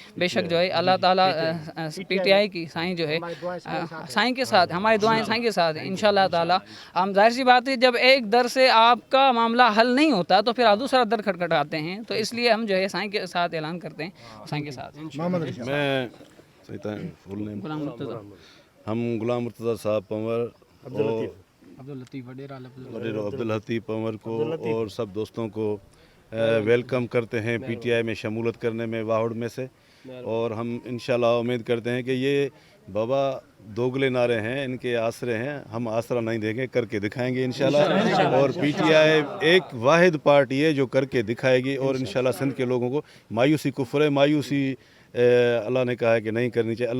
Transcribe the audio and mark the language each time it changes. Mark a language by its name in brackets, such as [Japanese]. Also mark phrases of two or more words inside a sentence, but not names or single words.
[Urdu] بے شک جو ہے اللہ تعالیٰ PTI کی سائیں جو ہے سائیں کے ساتھ, ہماری دعائیں سائیں کے ساتھ ہیں [Arabic] انشاءاللہ تعالیٰ. [Urdu] ہم ظاہر سی بات ہے جب ایک در سے آپ کا معاملہ حل نہیں ہوتا تو پھر آپ دوسرا در کھٹکھٹاتے ہیں, تو اس لیے ہم جو ہے سائیں کے ساتھ اعلان کرتے ہیں, سائیں کے ساتھ. میں ہم غلام مرتضیٰ صاحب پنور, عبداللطیف پنور کو اور سب دوستوں کو ویلکم کرتے ہیں PTI میں شمولیت کرنے میں واہڑ میں سے. اور ہم [Arabic] انشاءاللہ [Urdu] امید کرتے ہیں کہ یہ بابا دوگلے نعرے ہیں, ان کے آسرے ہیں, ہم آسرا نہیں دیں گے, کر کے دکھائیں گے [Arabic] انشاءاللہ. [Urdu] اور PTI ایک واحد پارٹی ہے جو کر کے دکھائے گی, اور [Arabic] انشاءاللہ [Urdu] سندھ کے لوگوں کو مایوسی کفر ہے, مایوسی اللہ نے کہا ہے کہ نہیں کرنی چاہیے.